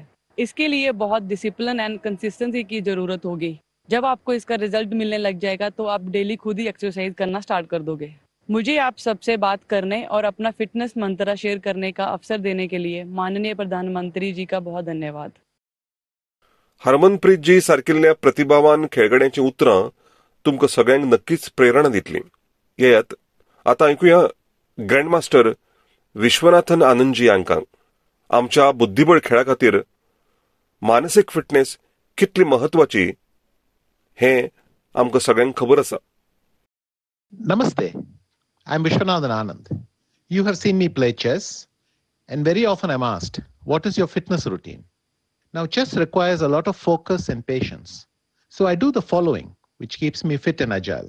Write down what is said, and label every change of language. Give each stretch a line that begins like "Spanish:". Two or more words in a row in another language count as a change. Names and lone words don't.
Hindi: इसके लिए बहुत
English: discipline and consistency
Hindi: की जरूरत होगी. जब आपको इसका रिजल्ट मिलने लग जाएगा तो आप डेली खुद ही एक्सरसाइज करना स्टार्ट कर दोगे. मुझे आप सबसे बात करने और अपना फिटनेस मंत्र शेयर करने का अवसर देने के लिए माननीय प्रधानमंत्री जी का बहुत धन्यवाद.
Konkani: हरमनप्रीत जी सारकिल्ल्या प्रतिभावान खेळगड्यांची उतरां तुमकां सगळ्यांक नक्कीच प्रेरणा दितली. येयात आतां ऐकुया ग्रँडमास्टर विश्वनाथन आनंदजी हांकां. आमच्या बुद्धीबळ खेळा खातीर मानसीक फिटनेस कितली महत्वाची हें आमकां सगळ्यांक खबर आसा.
English: Namaste. I'm Vishwanathan Anand. You have seen me play chess, and very often I'm asked, what is your fitness routine? Now, chess requires a lot of focus and patience. So I do the following, which keeps me fit and agile.